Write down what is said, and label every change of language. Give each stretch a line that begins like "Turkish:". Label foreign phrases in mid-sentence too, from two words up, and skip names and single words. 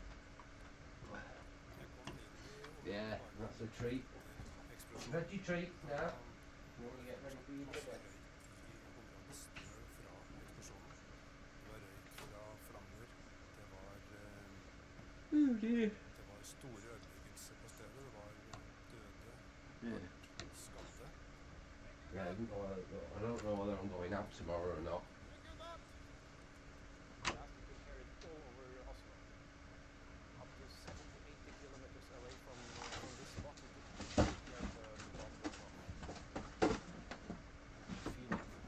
English: Yeah, that's a treat. Veggie treat now. You want to get ready for your dinner? Oh dear.
Norwegian: Det var store ødeleggelser på stedet. Det var døde,
English: Yeah.
Norwegian: skadde.
English: Yeah, I don't know whether I'm going out tomorrow or not. They asked me to carry it all over Oslo. Up to 70, 80 kilometers away from this spot. We could get the bomb goes off. Feeling.